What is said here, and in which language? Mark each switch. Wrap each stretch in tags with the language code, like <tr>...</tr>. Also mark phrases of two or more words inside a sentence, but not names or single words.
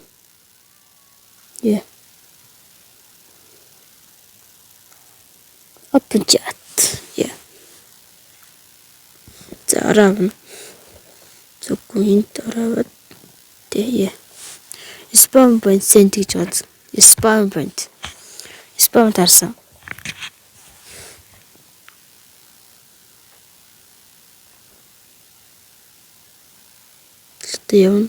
<en>Yeah. Open chat. Yeah.</en> <mn>Зарав. Зөвхөн дараад тэгээ.</mn> <en>Spawn point send</en> <mn>гэж бод.</mn> <en>Spawn point.</en> <mn>Spawn тарсан. Тэ явна.</mn>